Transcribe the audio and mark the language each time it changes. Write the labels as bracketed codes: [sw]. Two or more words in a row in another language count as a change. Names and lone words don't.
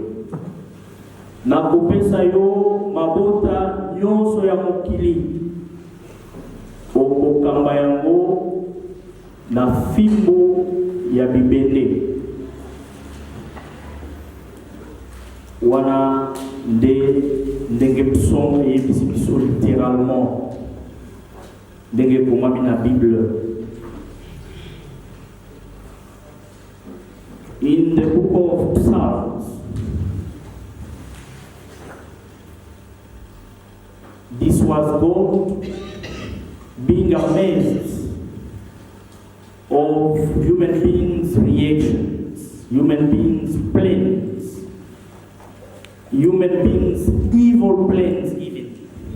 [ln] Na kopesa yo mabota nyonso ya mokili, okokamba yango na fimbo ya bibende. Wana ndenge psaume eyebisi biso littéralement ndenge ekomami na Bible. [en] In the book of Psalms, this was God being amazed of human beings' reactions, human beings' plans, human beings' evil plans even.